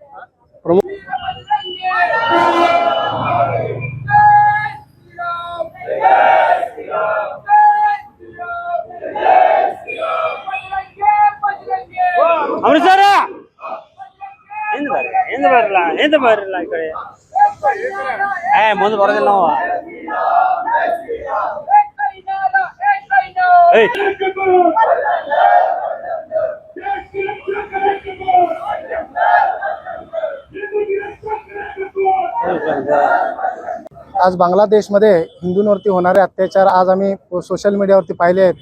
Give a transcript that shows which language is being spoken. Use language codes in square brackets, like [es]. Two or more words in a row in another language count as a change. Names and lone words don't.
[kn] ಅಮೃತಸರ ಎಂದ ಬರಲ್ಲ ಈ ಕಡೆ ಮುಂದೆ ಬರೋದಿಲ್ಲ ನಾವು. [mr] आज बांगलादेशमध्ये हिंदूंवरती होणारे अत्याचार आज आम्ही [en] social mediavarti [mr] पाहिले आहेत.